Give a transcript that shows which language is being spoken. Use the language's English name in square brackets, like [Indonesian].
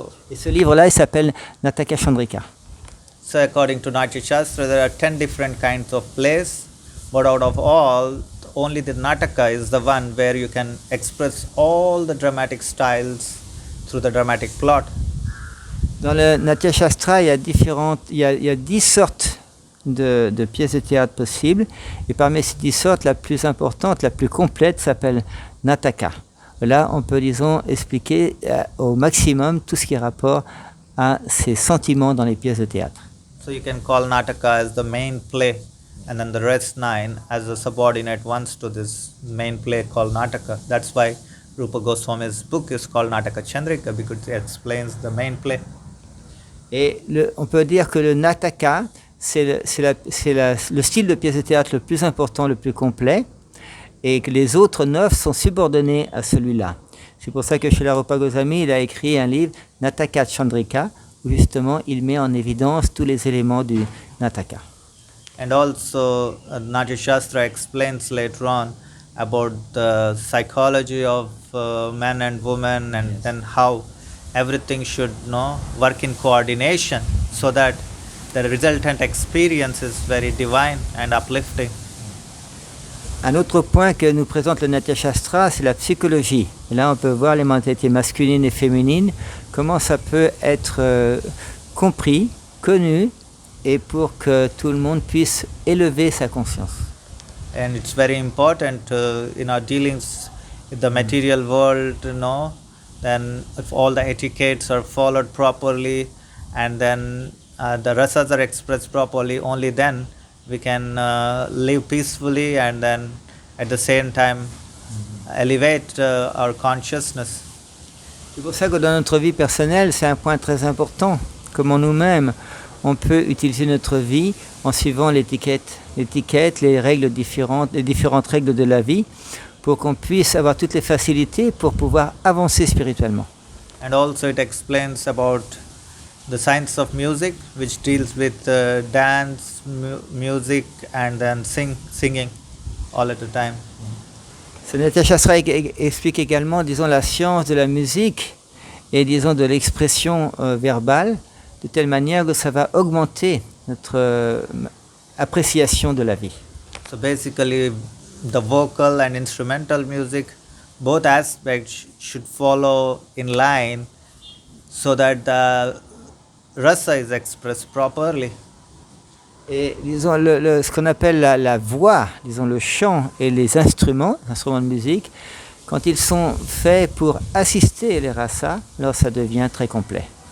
[French] Et ce livre-là, il s'appelle Natya Chandrika. [English] So according to Natya sastra, there are 10 different kinds of plays, but out of all, only the Nataka is the one where you can express all the dramatic styles through the dramatic plot. [French] Dans le Natya sastra, il y a 10 sortes de pièces de théâtre possibles, et parmi ces 10 sortes, la plus importante, la plus complète s'appelle Nataka. Là, on peut, disons, expliquer au maximum tout ce qui est rapport à ces sentiments dans les pièces de théâtre. [English] So you can call Nataka as the main play, and then the rest 9 as the subordinate ones to this main play called Nataka. That's why Rupa Goswami's book is called Nataka Chandrika, because it explains the main play. [French] Et on peut dire que le Nataka, c'est le style de pièce de théâtre le plus important, le plus complet, et que les autres 9 sont subordonnés à celui-là. C'est pour ça que Srila Rupa Goswami, il a écrit un livre, Nataka Chandrika, où justement il met en évidence tous les éléments du Nataka. [English] And also, Natya sastra explains later on about the psychology of men and women, and then how everything should work in coordination so that the resultant experience is very divine and uplifting. [French] Un autre point que nous présente le Natya sastra, c'est la psychologie. Et là, on peut voir les mentalités masculines et féminines, comment ça peut être compris, connu, et pour que tout le monde puisse élever sa conscience. [English] And it's very important in our dealings with the material world, then if all the etiquettes are followed properly, and then the rasas are expressed properly, only then we can live peacefully and then at the same time elevate our consciousness. [French] C'est pour ça que dans notre vie personnelle, c'est un point très important. Comment nous-mêmes, on peut utiliser notre vie en suivant l'étiquette, les règles différentes, les différentes règles de la vie, pour qu'on puisse avoir toutes les facilités pour pouvoir avancer spirituellement. [English] And also it explains about the science of music, which deals with dance, music, and then singing all at a time. [French] Ce Natya sastra explique également, disons, la science de la musique et, disons, de l'expression verbale, de telle manière que ça va augmenter notre appréciation de la vie. [English] So basically, the vocal and instrumental music, both aspects should follow in line so that the rasa is expressed properly. [French] Et disons, ce qu'on appelle la voix, disons le chant et les instruments de musique, quand ils sont faits pour assister les rasas, alors ça devient très complet.